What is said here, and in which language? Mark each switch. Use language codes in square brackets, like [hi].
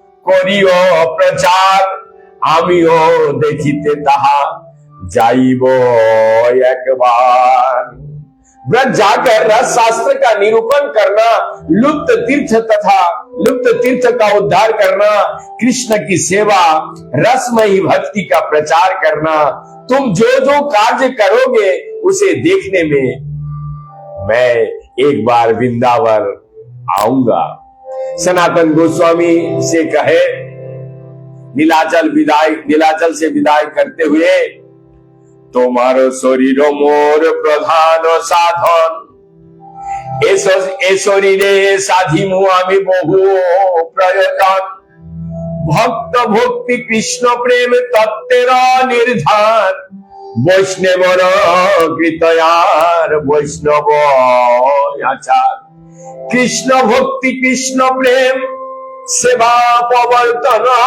[bn] করিও প্রচার, আমিও দেখিতে তাহা जाइब एक बार। [hi] ब्रज जाकर रस शास्त्र का निरूपण करना, लुप्त तीर्थ तथा लुप्त तीर्थ का उद्धार करना, कृष्ण की सेवा, रसमयी भक्ति का प्रचार करना, तुम जो जो कार्य करोगे उसे देखने में मैं एक बार वृंदावन आऊंगा। सनातन गोस्वामी से कहे, नीलाचल से विदाई करते हुए, [bn] তোমার শরীর মোর প্রধান সাধন, এ শরীরে সাধিমু আমি বহু প্রয়োজন, ভক্ত ভক্তি কৃষ্ণ প্রেম তত্ত্বের নির্ধার, বৈষ্ণবর কৃতয়ার বৈষ্ণব আচার, কৃষ্ণ ভক্তি কৃষ্ণ প্রেম সেবা প্রবর্তন,